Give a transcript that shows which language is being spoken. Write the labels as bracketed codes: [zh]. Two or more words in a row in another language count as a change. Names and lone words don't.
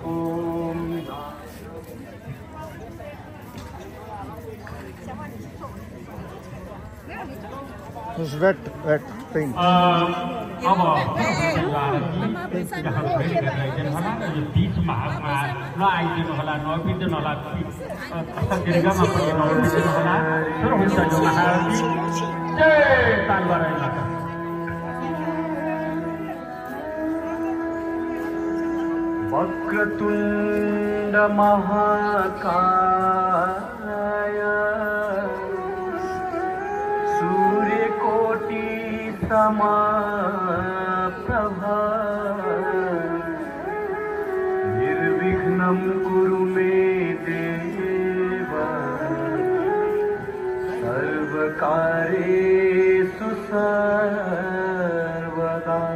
[ne] अब यो बिचमा नआइदिनु होला, नबिर्दिनु होला, दीर्घमा पनि नबिर्दिनु होला। सुरु हुन्छ यो महाआरती। जय तालबाराई माता। [sa] वक्रतुण्ड महाकाय सूर्यकोटि समप्रभा निर्विघ्नं कुरु मे देव सर्वकार्येषु सर्वदा।